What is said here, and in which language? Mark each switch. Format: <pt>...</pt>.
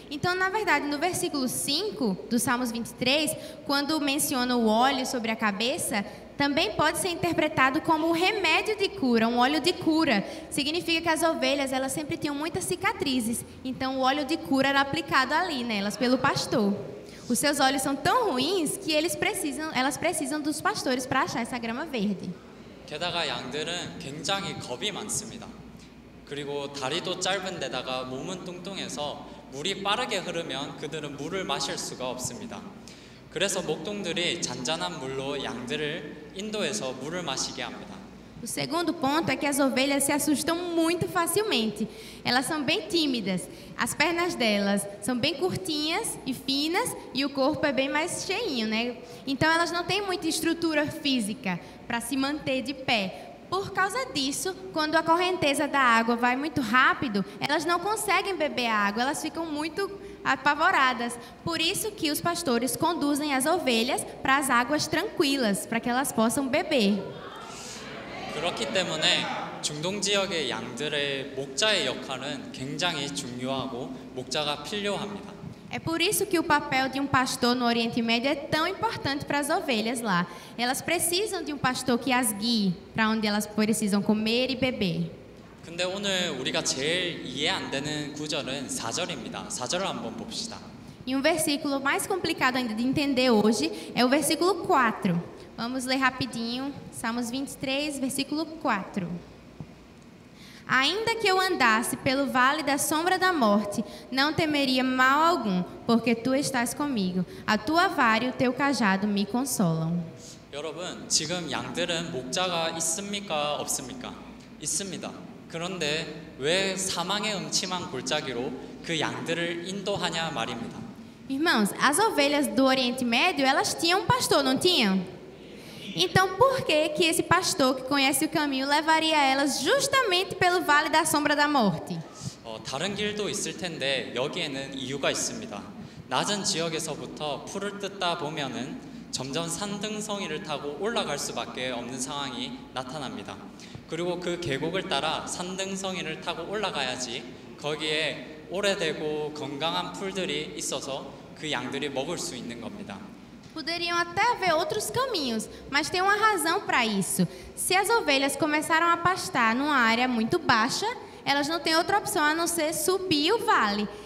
<pt>Então, na verdade, no versículo 5 do Salmos 23, quando menciona o óleo sobre a cabeça, também pode ser interpretado como um remédio de cura, um óleo de cura. Significa que as ovelhas, elas sempre tinham muitas cicatrizes, então o óleo de cura era aplicado ali nelas, pelo pastor. Os seus olhos são tão ruins que elas precisam dos pastores para achar essa grama verde.</pt> <ko>게다가 양들은 굉장히 겁이 많습니다. 그리고 다리도 짧은 데다가 몸은 뚱뚱해서 물이 빠르게 흐르면 그들은 물을 마실 수가 없습니다. 그래서 목동들이 잔잔한 물로 양들을 인도해서 물을 마시게 합니다.</ko> <pt>O segundo ponto é que as ovelhas se assustam muito facilmente. Elas são bem tímidas. As pernas delas são bem curtinhas e finas e o corpo é bem mais cheinho, né? Então elas não têm muita estrutura física para se manter de pé. Por causa disso, quando a correnteza da água vai muito rápido, elas não conseguem beber a água, elas ficam muito apavoradas. Por isso que os pastores conduzem as ovelhas para as águas tranquilas, para que elas possam beber.</pt> <ko>그렇기 때문에 중동 지역의 양들의 목자의 역할은 굉장히 중요하고 목자가 필요합니다.</ko> <pt>É por isso que o papel de um pastor no Oriente Médio é tão importante para as ovelhas lá. Elas precisam de um pastor que as guie para onde elas precisam comer e beber.</pt> <ko>근데 오늘 우리가 제일 이해 안 되는 구절은 4절입니다. 4절을 한번 봅시다.</ko> <pt>E um versículo mais complicado ainda de entender hoje é o versículo 4. Vamos ler rapidinho, Salmos 23, versículo 4. Ainda que eu andasse pelo vale da sombra da morte, não temeria mal algum, porque tu estás comigo. A tua vara e o teu cajado me consolam.</pt> <ko>여러분, 지금 양들은 목자가 있습니까? 없습니까? 있습니다. 그런데 왜 사망의 음침한 골짜기로 그 양들을 인도하냐 말입니다.</ko> <pt>Irmãos, as ovelhas do Oriente Médio, elas tinham um pastor, não tinham? Então, por que esse pastor que conhece o caminho levaria elas justamente pelo vale da sombra da morte?</pt> <ko>다른 길도 있을 텐데 여기에는 이유가 있습니다. 낮은 지역에서부터 풀을 뜯다 보면은 점점 산등성이를 타고 올라갈 수밖에 없는 상황이 나타납니다. 그리고 그 계곡을 따라 산등성이를 타고 올라가야지 거기에 오래되고 건강한 풀들이 있어서 그 양들이 먹을 수 있는 겁니다.</ko> <pt>Poderiam até haver outros caminhos, mas tem uma razão para isso. Se as ovelhas começaram a pastar numa área muito baixa, elas não têm outra opção a não ser subir o vale.</pt>